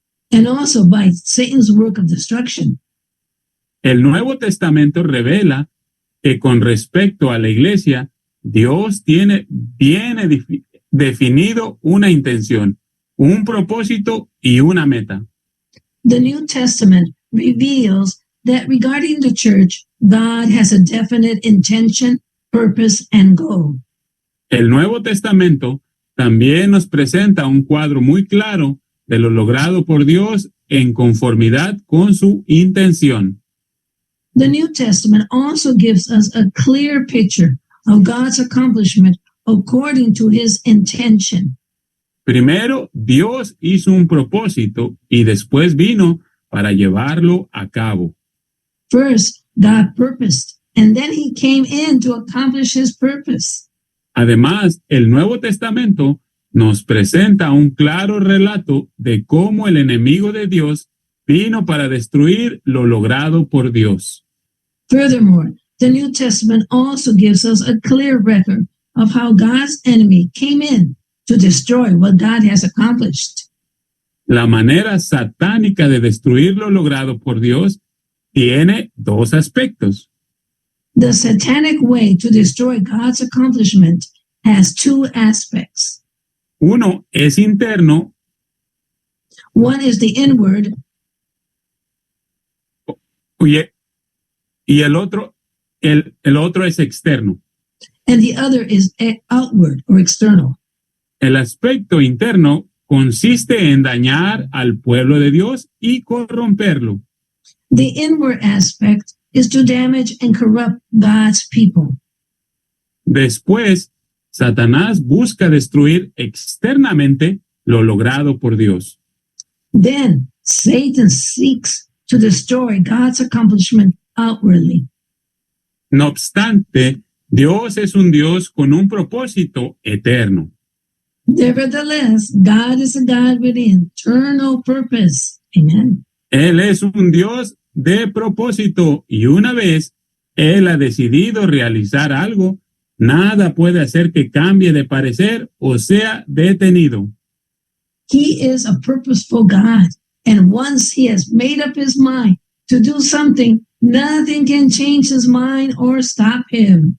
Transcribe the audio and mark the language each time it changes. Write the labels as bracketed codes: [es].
[en] and also by Satan's work of destruction. [es] El Nuevo Testamento revela que con respecto a la iglesia, Dios tiene bien definido una intención, un propósito y una meta. [en] The New Testament reveals that regarding the church, God has a definite intention, purpose, and goal. [es] El Nuevo Testamento también nos presenta un cuadro muy claro de lo logrado por Dios en conformidad con su intención. [en] The New Testament also gives us a clear picture of God's accomplishment according to his intention. [es] Primero, Dios hizo un propósito y después vino para llevarlo a cabo. [en] First, God purposed, and then he came in to accomplish his purpose. [es] Además, el Nuevo Testamento nos presenta un claro relato de cómo el enemigo de Dios vino para destruir lo logrado por Dios. [en] Furthermore, the New Testament also gives us a clear record of how God's enemy came in to destroy what God has accomplished. [es] La manera satánica de destruir lo logrado por Dios tiene dos aspectos. [en] The satanic way to destroy God's accomplishment has two aspects. [es] Uno es interno [en] One is the inward, [es] y el otro es externo. [en] and the other is outward or external. [es] El aspecto interno consiste en dañar al pueblo de Dios y corromperlo. [en] The inward aspect is to damage and corrupt God's people. [es] Después, Satanás busca destruir externamente lo logrado por Dios. [en] Then Satan seeks to destroy God's accomplishment outwardly. [es] No obstante, Dios es un Dios con un propósito eterno. [en] Nevertheless, God is a God with eternal purpose. Amen. [es] Él es un Dios de propósito y una vez Él ha decidido realizar algo, nada puede hacer que cambie de parecer o sea detenido. [en] He is a purposeful God, and once he has made up his mind to do something, nothing can change his mind or stop him.